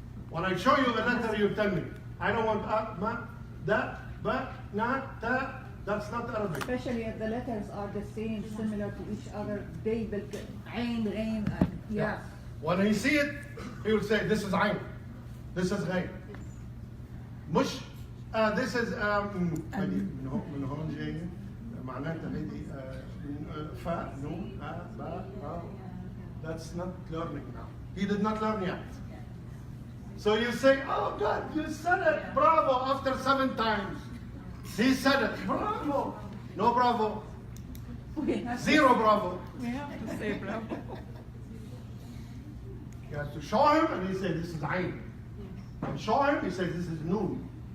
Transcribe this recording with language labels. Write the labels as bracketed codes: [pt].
[en] When I show you a letter, you tell me. I don't want ma, da, ba, na, ta. That's not Arabic. Especially if the letters are the same, similar to each other. They ain, ghain, yeah. When he see it, he will say, this is ayn. This is ghain. [ar] مش [en] this is [ar] من هون جاي معناتها هيدي فاء نون باء [en] That's not learning now. He did not learn yet. So you say, oh God, you said it, bravo, after 7 times. He said it, bravo. No bravo. 0 bravo. We have to say bravo. You have to show him, and he says, this is ayn. I show him, he says, this is noon.